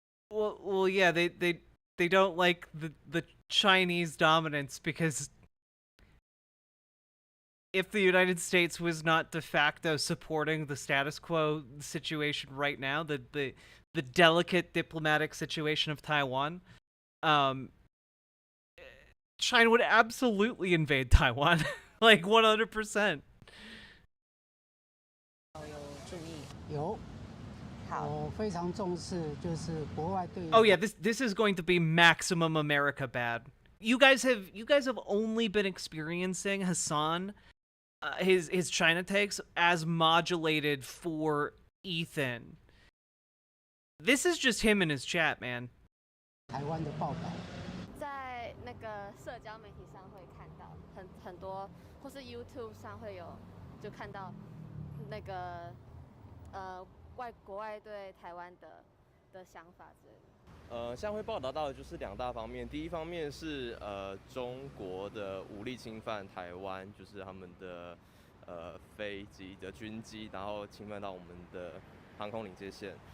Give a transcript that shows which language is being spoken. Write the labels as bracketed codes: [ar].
[en] Well, yeah, they don't like the Chinese dominance because if the United States was not de facto supporting the status quo situation right now, the delicate diplomatic situation of Taiwan, China would absolutely invade Taiwan, like 100%. [zh] 有。我非常重视，就是国外对。 [en] Oh yeah, this is going to be maximum America bad. You guys have only been experiencing Hasan, his China takes as modulated for Ethan. This is just him in his chat, man. [zh] 台湾的报道，在那个社交媒体上会看到很多，或是 YouTube 上会有就看到那个国外对台湾的想法之类的。像会报道到的就是两大方面，第一方面是中国的武力侵犯台湾，就是他们的飞机的军机，然后侵犯到我们的航空领界线。